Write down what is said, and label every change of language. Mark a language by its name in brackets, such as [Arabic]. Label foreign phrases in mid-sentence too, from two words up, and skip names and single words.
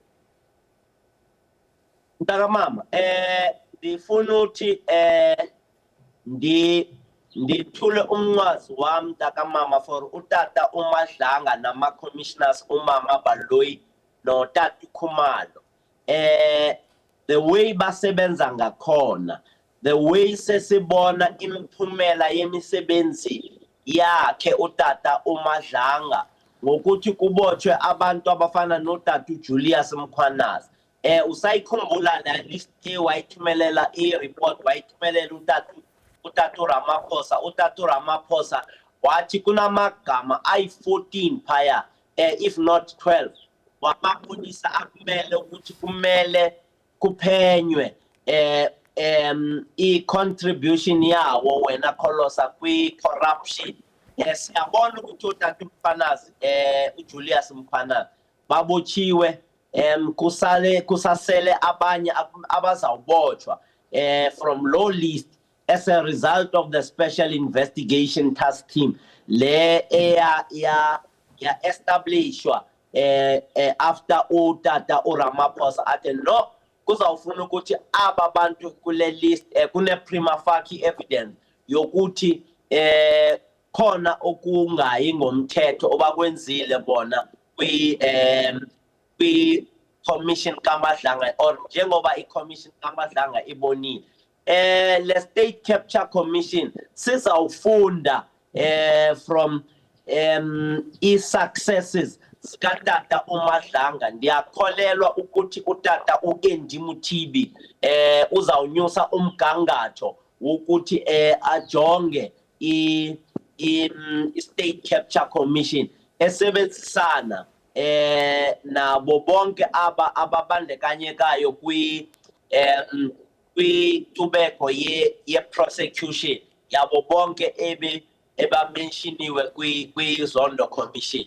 [Xhosa] Mntakamama ndifuna ukuthi ndithule umnqwazi wami mntakamama for utata uMadlanga nama-commissioners umama Baloyi notata Khumalo. [English] The way [Xhosa] basebenza ngakhona, [English] the way [Xhosa] sesibona imiphumela yemisebenzi yakhe utata uMadlanga ngokuthi kubotshwe abantu abafana notata uJulius Mkhwanazi. Usayikhumbula la list wayithumelela i-report wayithumelela utata Ramaphosa. Utata Ramaphosa wathi kunamagama ayi-14 phaya [English] if not 12 [Xhosa] wamapolisa akumele ukuthi kumele kuphenywe i-contribution yawo wena Kholosa kwi-corruption. Siyabona ukuthi utata Mkhwanazi uJulius Mkhwanazi babotshiwe, kusasele abanye abazawubotshwa [English] from low list as a result of the special investigation task team [Xhosa] le ya establishwa after utata uRamaphosa athi no kuzawufuna ukuthi aba bantu kule list kune [English] prima facie evidence [Xhosa] yokuthi khona okungayi ngomthetho obakwenzile bona kwi commission kaMadlanga or njengoba i-commission kaMadlanga ibonile. Le [English] state capture commission [Xhosa] sizawufunda from i-successes sikatata uMadlanga. Ndiyakholelwa ukuthi utata uAndy Mothibi uzawunyusa umgangatho ukuthi ajonge i- [English] state capture commission [Xhosa] esebenzisana nabo bonke ababandekanyekayo kwi-tubeko ye-prosecution yabo bonke ebamenshiniwe kwi-Zondo commission.